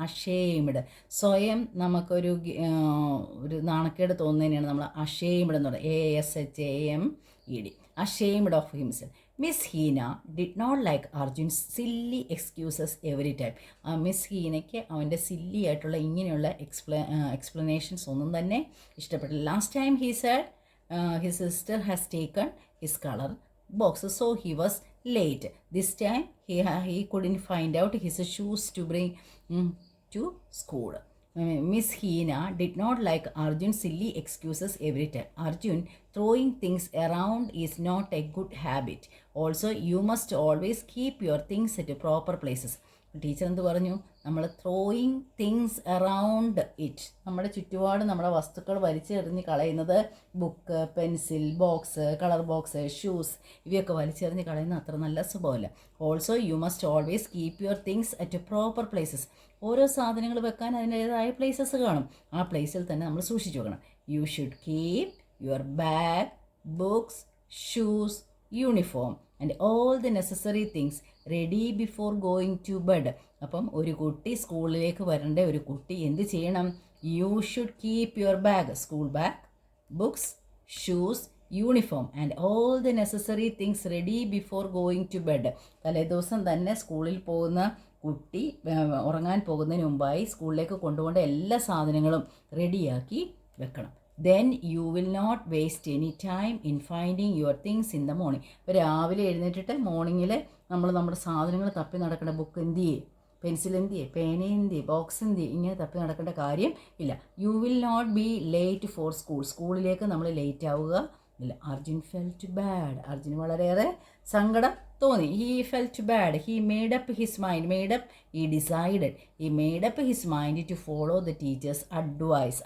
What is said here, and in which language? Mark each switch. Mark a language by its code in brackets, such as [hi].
[ml] Ashamed, സ്വയം നമുക്കൊരു നാണക്കേട് തോന്നുന്നതിനാണ് നമ്മൾ അഷെയിംഡ് എന്ന് പറയുന്നത്. [en] ASHAMED, ashamed of himself. Miss Heena did not like Arjun's silly excuses every time. [ml] Miss ഹീനയ്ക്ക് അവൻ്റെ സില്ലി ആയിട്ടുള്ള ഇങ്ങനെയുള്ള എക്സ്പ്ലനേഷൻസ് ഒന്നും തന്നെ ഇഷ്ടപ്പെട്ടില്ല. [en] Last time he said his sister has taken his color box, so he was late. This time he couldn't find out his shoes to bring to school. Miss Heena did not like Arjun's silly excuses every time. Arjun, throwing things around is not a good habit. Also, you must always keep your things at proper places. [ml] Teacher എന്ത് പറഞ്ഞു? നമ്മൾ [en] throwing things around it, [ml] നമ്മുടെ ചുറ്റുപാട് നമ്മുടെ വസ്തുക്കൾ വലിച്ചെറിഞ്ഞ് കളയുന്നത്, book, pencil box, colour box, shoes, ഇവയൊക്കെ വലിച്ചെറിഞ്ഞ് കളയുന്ന അത്ര നല്ല സ്വഭാവമല്ല. [en] Also you must always keep your things at proper places. [ml] ഓരോ സാധനങ്ങൾ വെക്കാൻ അതിൻ്റേതായ പ്ലേസസ് കാണും, ആ പ്ലേസിൽ തന്നെ നമ്മൾ സൂക്ഷിച്ചു വെക്കണം. [en] You should keep your bag, books, shoes, uniform and all the necessary things ready before going to bed. [ml] അപ്പം ഒരു കുട്ടി സ്കൂളിലേക്ക് വരേണ്ട ഒരു കുട്ടി എന്ത് ചെയ്യണം? [en] You should keep your bag, school bag, books, shoes, uniform and all the necessary things ready before going to bed. [ml] തലേദിവസം തന്നെ സ്കൂളിൽ പോകുന്ന കുട്ടി ഉറങ്ങാൻ പോകുന്നതിന് മുമ്പായി സ്കൂളിലേക്ക് കൊണ്ടുപോകേണ്ട എല്ലാ സാധനങ്ങളും റെഡിയാക്കി വെക്കണം. [en] Then you will not waste any time in finding your things in the morning. [ml] ഇപ്പോൾ രാവിലെ എഴുന്നേറ്റിട്ട് മോർണിംഗിൽ നമ്മൾ നമ്മുടെ സാധനങ്ങൾ തപ്പി നടക്കേണ്ട, ബുക്ക് എന്ത് ചെയ്യേ, പെൻസിൽ എന്ത് ചെയ്യേ, പേന എന്ത് ചെയ്യേ, ബോക്സ് എന്ത് ചെയ്യേ, ഇങ്ങനെ തപ്പി നടക്കേണ്ട കാര്യം ഇല്ല. [en] you will not be late for school, [ml] സ്കൂളിലേക്ക് നമ്മൾ ലേറ്റ് ആവുക ഇല്ല. [en] Arjun felt bad, [ml] അർജുൻ വളരെയേറെ സങ്കടം തോന്നി. [en] He felt bad. He made up his mind, he decided, he made up his mind to follow the teacher's advice.